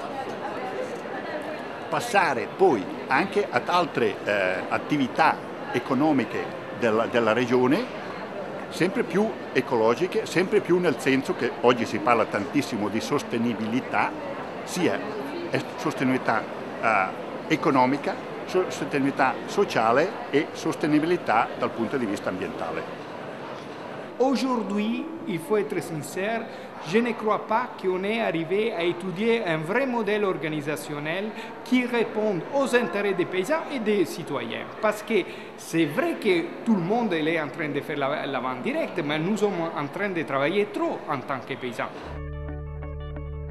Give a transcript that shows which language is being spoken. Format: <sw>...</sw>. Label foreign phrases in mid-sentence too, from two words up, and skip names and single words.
<it>passare poi anche ad altre attività economiche della regione, sempre più ecologiche, sempre più nel senso che oggi si parla tantissimo di sostenibilità, sia sostenibilità economica, sostenibilità sociale e sostenibilità dal punto di vista ambientale.</it> <fr>Aujourd'hui, il faut être sincère, je ne crois pas qu'on est arrivé à étudier un vrai modèle organisationnel qui réponde aux intérêts des paysans et des citoyens. Parce que c'est vrai que tout le monde est en train de faire la vente directe, mais nous sommes en train de travailler trop en tant que paysans.</fr>